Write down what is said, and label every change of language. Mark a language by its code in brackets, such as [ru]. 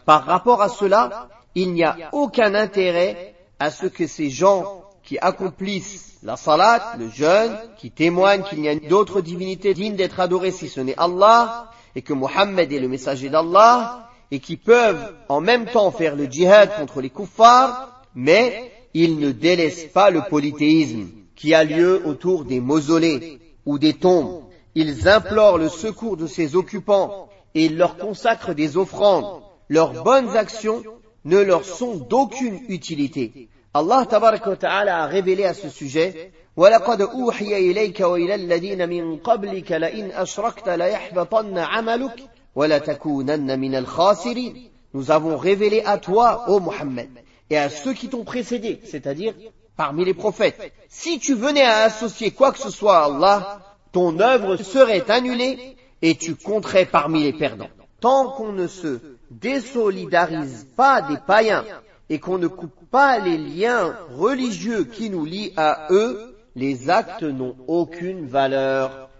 [fr] Par rapport à cela, il n'y a aucun intérêt à ce que ces gens qui accomplissent la salat, le jeûne, qui témoignent qu'il n'y a d'autre divinité digne d'être adorée si ce n'est Allah, et que Mohammed est le messager d'Allah, et qui peuvent en même temps faire le djihad contre les kuffars, mais ils ne délaissent pas le polythéisme qui a lieu autour des mausolées ou des tombes. Ils implorent le secours de ses occupants et ils leur consacrent des offrandes. Leurs bonnes actions ne leur sont d'aucune utilité. Allah tabaraka wa ta'ala a révélé à ce sujet: [ar] وَلَقَدْ أُوحِيَ إِلَيْكَ وَإِلَى الَّذِينَ مِنْ قَبْلِكَ لَئِنْ أَشْرَكْتَ لَيَحْبَطَنَّ عَمَلُكَ وَلَتَكُونَنَّ مِنَ الْخَاسِرِينَ. [fr] Nous avons révélé à toi, ô Muhammad, et à ceux qui t'ont précédé, c'est-à-dire parmi les prophètes, si tu venais à associer quoi que ce soit à Allah, ton œuvre serait annulée et tu compterais parmi les perdants. Tant qu'on ne se désolidarise pas des païens et qu'on ne coupe pas les liens religieux qui nous lient à eux, les actes n'ont aucune valeur.